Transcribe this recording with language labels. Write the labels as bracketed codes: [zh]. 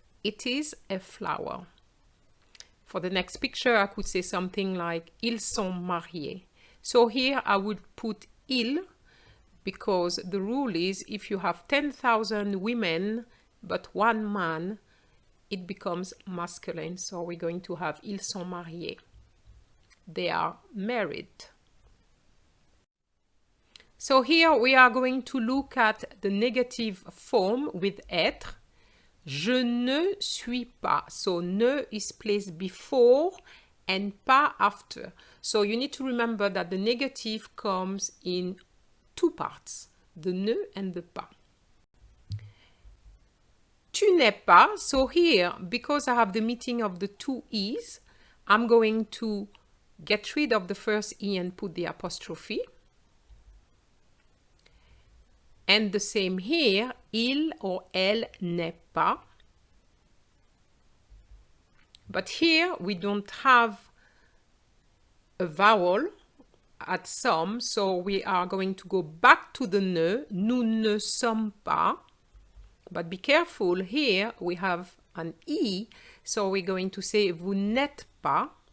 [en] It is a flower. For the next picture, I could say something like [fr] ils sont mariés. [en] So here I would put il because the rule is if you have 10,000 women but one man, it becomes masculine. So we're going to have [fr] ils sont mariés. [en] They are married. So here we are going to look at the negative form with être. [fr] Je ne suis pas. [en] So ne is placed before and pas after. So you need to remember that the negative comes in two parts, the ne and the pas. [fr] Tu n'es pas. [en] So here, because I have the meeting of the two e's, I'm going to get rid of the first e and put the apostrophe. And the same here, il or elle [fr] n'est pas. [en] But here we don't have a vowel at some, so we are going to go back to the ne. [fr] Nous ne sommes pas. [en] But be careful, here we have an e, so we're going to say [fr] vous n'êtes pas.